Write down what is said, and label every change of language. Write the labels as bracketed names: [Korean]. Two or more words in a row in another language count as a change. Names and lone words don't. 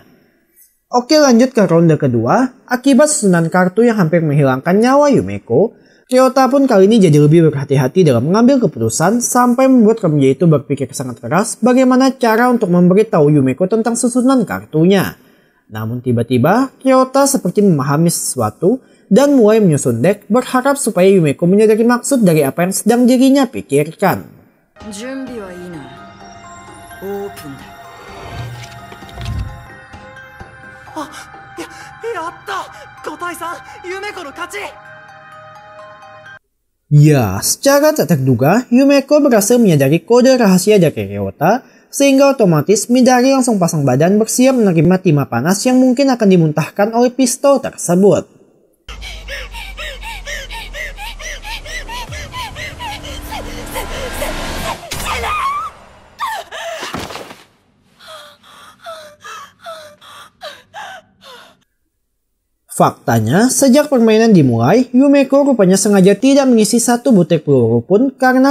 [Indonesian] Oke, lanjut ke ronde kedua. Akibat susunan kartu yang hampir menghilangkan nyawa Yumeko, Ryota pun kali ini jadi lebih berhati-hati dalam mengambil keputusan sampai membuat remaja itu berpikir sangat keras bagaimana cara untuk memberitahu Yumeko tentang susunan kartunya. Namun tiba-tiba Ryota seperti memahami sesuatu dan mulai menyusun deck berharap supaya Yumeko menyadari maksud dari apa yang sedang dirinya pikirkan. [Japanese] やった 5対3 Yumeko の勝ち。 [Indonesian] Ya, secara tak terduga, Yumeko berhasil menyadari kode rahasia dari Ryota, sehingga otomatis Midari langsung pasang badan bersiap menerima timah panas yang mungkin akan dimuntahkan oleh pistol tersebut. Faktanya, sejak permainan dimulai, Yumeko rupanya sengaja tidak mengisi satu butir peluru pun karena